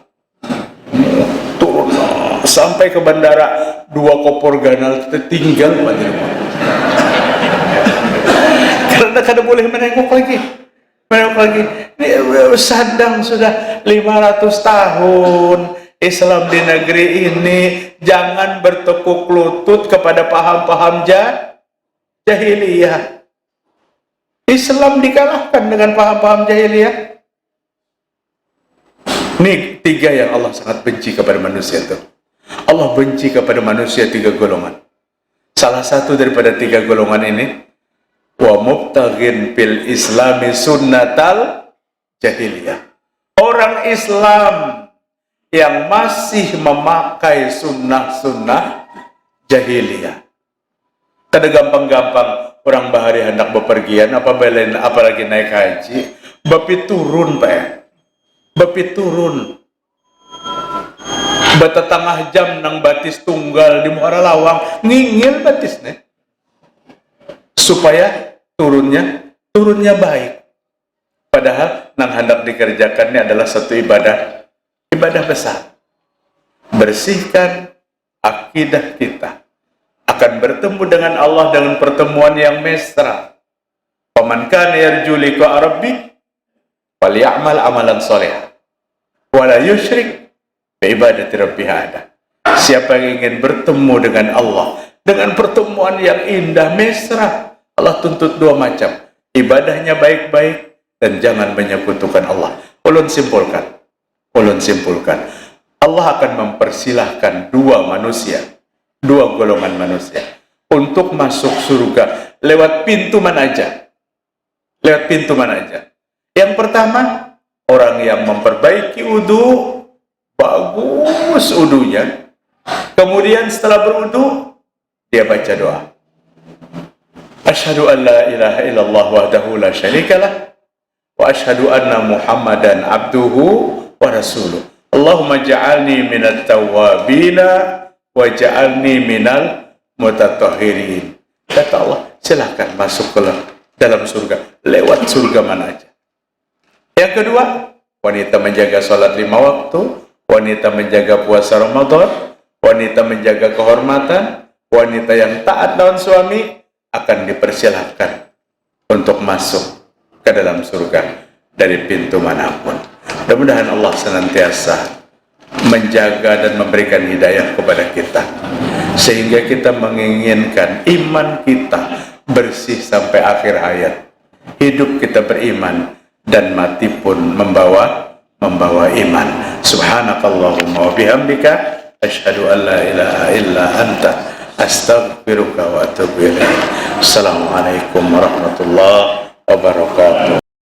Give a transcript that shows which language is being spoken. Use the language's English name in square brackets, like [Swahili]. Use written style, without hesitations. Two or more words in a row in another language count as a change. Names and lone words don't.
[Indonesian] Turun sampai ke bandara, 2 kopor ganal tertinggal pada rumah. Karena kada boleh menengok lagi. Ini sadang sudah 500 tahun Islam di negeri ini. Jangan bertekuk lutut kepada paham-paham jahiliyah. Islam dikalahkan dengan paham-paham jahiliyah. Ini 3 yang Allah sangat benci kepada manusia itu. Allah benci kepada manusia 3 golongan. Salah satu daripada 3 golongan ini, [Arabic] ومبتغ في الإسلام سنة الجاهلية. [Indonesian] Orang Islam yang masih memakai sunnah-sunnah jahiliyah. [Banjar] Kada gampang-gampang orang bahari hendak bepergian, apalagi naik haji, bapi turun, Pak. Bapi turun. Batatangah jam nang batis tunggal di Muara Lawang, ngingil batis nih. [Indonesian] Supaya turunnya baik. Padahal nang hendak dikerjakan ini adalah satu ibadah besar. Bersihkan akidah kita. Akan bertemu dengan Allah dengan pertemuan yang mesra. [Arabic] فمن كان يرجو لقاء ربه فليعمل عملا صالحا ولا يشرك بعبادة ربه أحدا. [Indonesian] Siapa yang ingin bertemu dengan Allah dengan pertemuan yang indah mesra, Allah tuntut 2 macam. Ibadahnya baik-baik dan jangan menyekutukan Allah. Ulun simpulkan. Allah akan mempersilahkan 2 golongan manusia. untuk masuk surga lewat pintu mana aja. Lewat pintu mana aja. Yang pertama, orang yang memperbaiki wudu, bagus wudunya. Kemudian setelah berwudu, dia baca doa. [Arabic] أشهد أن لا إله إلا الله وحده لا شريك له وأشهد أن محمدا عبده ورسوله. اللهم اجعلني من التوابين واجعلني من المتطهرين. [Indonesian] Kata Allah, silakan masuk ke dalam surga lewat surga mana aja. Yang kedua, wanita menjaga salat 5 waktu, wanita menjaga puasa Ramadan, wanita menjaga kehormatan, wanita yang taat lawan suami akan dipersilahkan untuk masuk ke dalam surga dari pintu manapun. Mudah-mudahan Allah senantiasa menjaga dan memberikan hidayah kepada kita, sehingga kita menginginkan iman kita bersih sampai akhir hayat. Hidup kita beriman dan mati pun membawa iman. [Arabic] سبحانك اللهم وبحمدك أشهد أن لا إله إلا أنت أستغفرك وأتوب إليك. السلام عليكم ورحمة الله وبركاته.